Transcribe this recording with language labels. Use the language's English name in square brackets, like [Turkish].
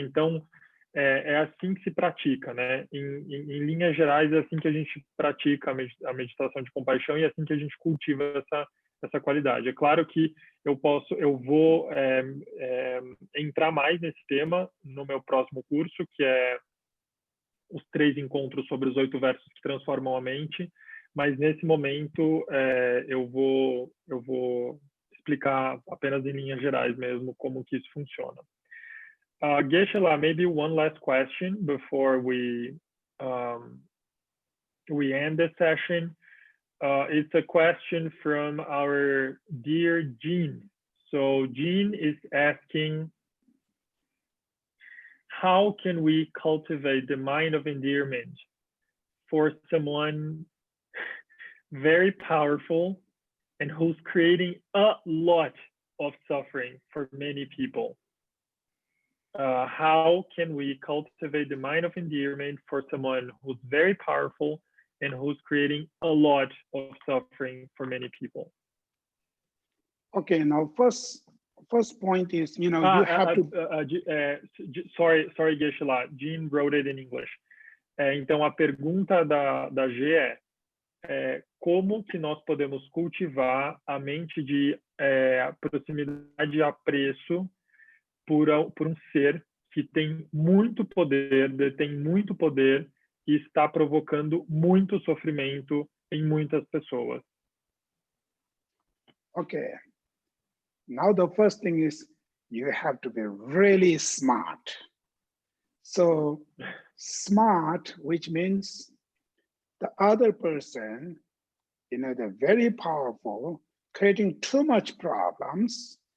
[Portuguese] Então, é assim que se pratica, né? Em linhas gerais, é assim que a gente pratica a meditação de compaixão e é assim que a gente cultiva essa qualidade. É claro que eu vou entrar mais nesse tema no meu próximo curso, que é os 3 encontros sobre os 8 versos que transformam a mente, mas nesse momento eu vou explicar apenas em linhas gerais mesmo como que isso funciona. [English] Geshe La, maybe one last question before we end the session. It's a question from our dear Jean. So Jean is asking, how can we cultivate the mind of endearment for someone very powerful and who's creating a lot of suffering for many people? How can we cultivate the mind of endearment for someone who's very powerful and who's creating a lot of suffering for many people? Okay, now first point is, you have to... Sorry, Geshe La, Jean wrote it in English. [Portuguese] Então, a pergunta da G como que nós podemos cultivar a mente de proximidade e apreço por um ser que tem muito poder, detém muito poder e está provocando muito sofrimento em muitas pessoas. [English] Okay. Now the first thing is you have to be really smart. So smart, which means the other person, they're very powerful, creating too much problems.